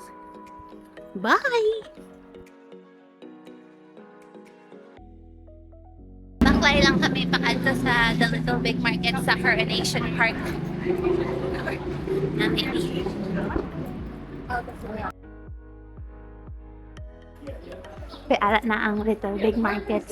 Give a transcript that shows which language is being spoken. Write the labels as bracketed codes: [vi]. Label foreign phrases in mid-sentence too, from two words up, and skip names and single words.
[hil] Bye! Baklay lang kami pakadto sa The Little Big Markets sa Coronation Park. Nami. Ara na ang Little Big Markets.